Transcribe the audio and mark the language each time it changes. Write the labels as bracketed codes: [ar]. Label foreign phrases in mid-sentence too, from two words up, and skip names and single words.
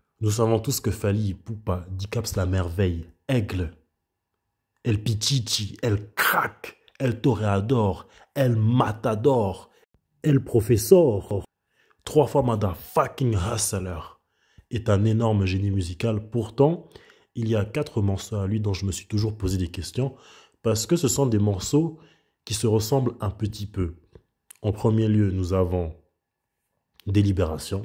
[fr] Nous savons tous que Fally Ipupa, Dicaps la merveille, Aigle, El Pichichi, El Crack, El Toreador, El Matador, El Professor, 3 fois [en] motherfucking hustler, [fr] est un énorme génie musical. Pourtant, il y a 4 morceaux à lui dont je me suis toujours posé des questions parce que ce sont des morceaux qui se ressemblent un petit peu. En premier lieu, nous avons Délibération.